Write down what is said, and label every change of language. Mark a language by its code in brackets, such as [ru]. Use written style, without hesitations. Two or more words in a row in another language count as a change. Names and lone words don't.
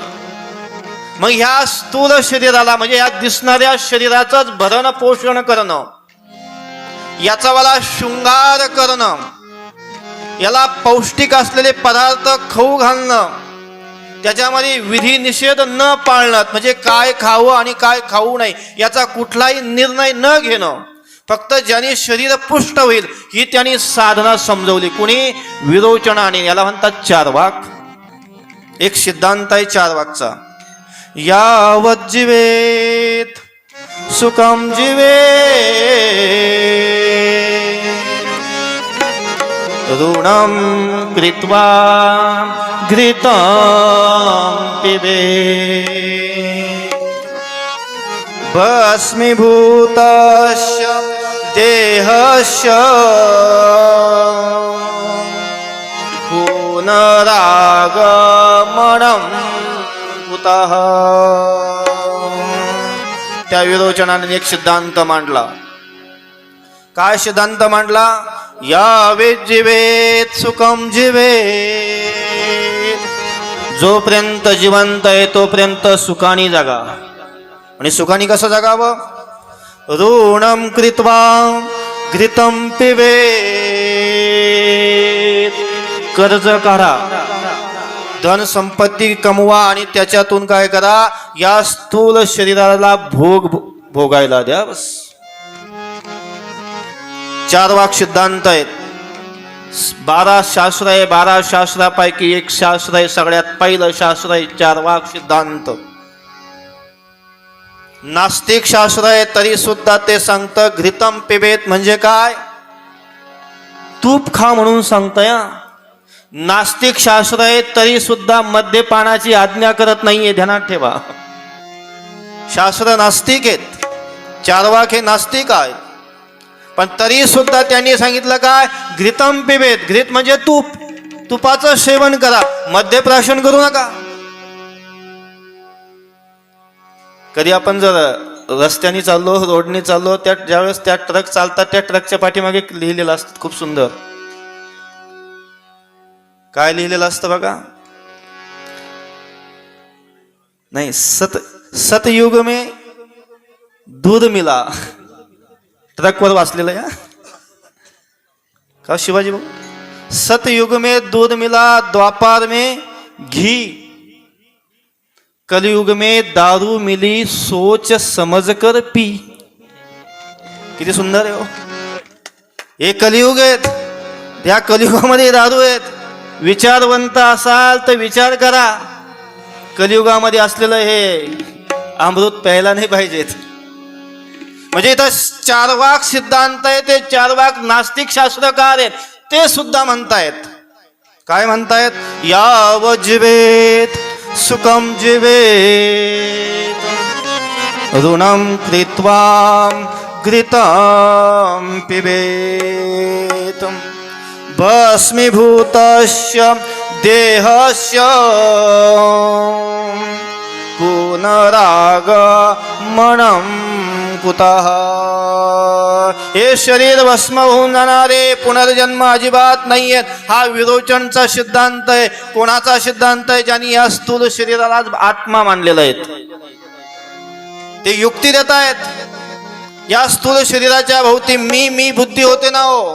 [mr] मग ह्या स्थूल शरीराला म्हणजे या दिसणाऱ्या शरीराचंच भरण पोषण करणं, याचा वाला शृंगार करणं, याला पौष्टिक असलेले पदार्थ खाऊ घालणं, त्याच्यामध्ये विधी निषेध न पाळणं, म्हणजे काय खावं आणि काय खाऊ नये याचा कुठलाही निर्णय न घेणं, फक्त ज्याने शरीर पुष्ट होईल ही त्यांनी साधना समजवली. कुणी? विरोचनाने. याला म्हणतात चार्वाक. एक सिद्धांत आहे चार्वाकचा, [sa] यावत् जीवेत सुखम जीवेत ऋणं कृत्वा घृतं पिबेत् भस्मीभूतस्य देहस्य पुनरागमनं कुतः. [mr] त्या विरोचनाने एक सिद्धांत मांडला. काय सिद्धांत मांडला? [sa] यावेत जीवेत सुखम जीवेत. [mr] जोपर्यंत जिवंत आहे तोपर्यंत सुखाने जगा. आणि सुखाने कसं जगावं? [sa] ऋणं कृत्वा घृतं पिबेत. [mr] कर्ज काढा, धन संपत्ती कमवा आणि त्याच्यातून काय करा, या स्थूल शरीराला भोगायला द्या. बस. चार्वाक सिद्धांत आहेत. 12 शास्त्र आहे. 12 शास्त्रापैकी एक शास्त्र आहे, सगळ्यात पहिलं शास्त्र आहे चार्वाक सिद्धांत. नास्तिक शास्त्र आहे तरी सुद्धा ते सांगतं [sa] घृतम पिबेत [mr] म्हणजे काय? तूप खा म्हणून सांगतंय. नास्तिक शास्त्र आहे तरी सुद्धा मद्यपानाची आज्ञा करत नाहीये, ध्यानात ठेवा. शास्त्र नास्तिक आहेत, चार्वाक हे नास्तिक आहेत, पण तरी सुद्धा त्यांनी सांगितलं काय? [sa] घृतम पिबेत. [mr] घृत म्हणजे तूप, तुपाचं सेवन करा, मद्यप्राशन करू नका. कधी आपण जर रस्त्याने चाललो, रोडने चाललो, त्या ज्यावेळेस त्या ट्रक चालतात, त्या ट्रकच्या पाठीमागे लिहिलेलं असतं खूप सुंदर. काय लिहिलेलं असतं बघा? नाही, [hi] सतयुग में दूध मिला. [mr] ट्रकवर वाचलेलं या का शिवाजी भाऊ? [hi] सतयुग में दूध मिला, द्वापार में घी, कलयुग में दारू मिली, सोच समझ कर पी. [mr] किती सुंदर आहे हो. हे कलियुग आहेत, त्या कलियुगामध्ये दारू आहेत. विचारवंत असाल तर विचार करा, कलियुगामध्ये असलेलं हे अमृत प्यायला नाही पाहिजेत. म्हणजे इथं चार्वाक सिद्धांत आहे, ते चार्वाक नास्तिक शास्त्रकार आहेत, ते सुद्धा म्हणतायत. काय म्हणतायत? [sa] याव जीवेत सुखम जीवेत ऋणं कृत्वा घृतं पिबेत भस्मीभूतस्य देहस्य पुनरागमनं कुतः. [mr] हे शरीर भस्म होऊन जाणारे, पुनर्जन्म अजिबात नाहीये. हा विरोचनचा सिद्धांत आहे. कोणाचा सिद्धांत आहे? ज्यांनी या स्थूल शरीराला आत्मा मानलेला आहे. ते युक्ती देत आहेत. या स्थूल शरीराच्या भोवती मी बुद्धी होते ना हो.